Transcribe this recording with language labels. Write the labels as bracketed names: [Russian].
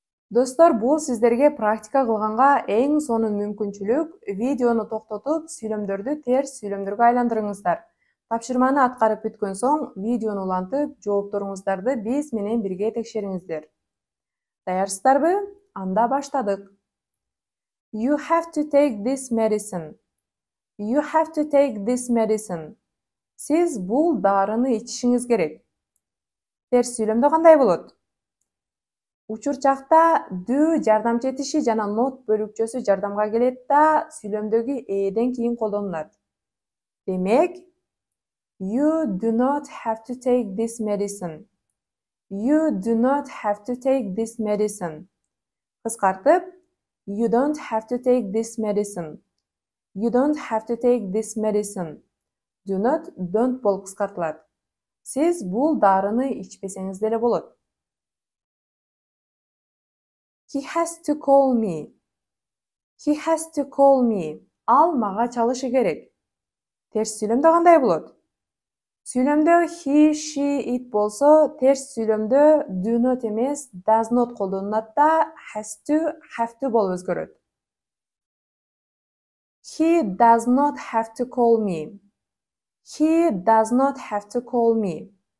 [Kyrgyz] Достор, бул сиздерге практика кылганга эң сонун мүмкүнчүлүк. Видеону токтотуп, сүйлөмдөрдү терс сүйлөмдөргө айландырыңыздар. Тапшырманы аткарып бүткөн соң, видеону улантып, жоопторуңуздарды биз менен бирге текшериңиздер. Даярсыздарбы? Анда баштадык. [English] You have to take this medicine. You have to take this medicine. [Kyrgyz] Сиз бул дарыны ичишиңиз керек. Терс сүйлөмдө кандай болот? Учурчакта do жардамчы этиши жана not бөлүкчөсү жардамга келет да сүйлөмдөгү эден кийин колдонулат. [English] Демек, you do not have to take this medicine. You do not have to take this medicine. Кыскартып, you don't have to take this medicine. You don't have to take this medicine. Do not, don't [Kyrgyz] болуп кыскартылат. Сиз бул дарыны ичпесеңиз деле болот. [English] He has to call me. He has to call me. [Kyrgyz] Ал мага чалышы керек. Терс сүйлөмдө кандай болот? Сүйлөмдө he, she, it болсо, терс сүйлөмдө do not эмес does not колдонулат да has to, have to болуп өзгөрөт. [English] He does not have to call me. He does not have to call me.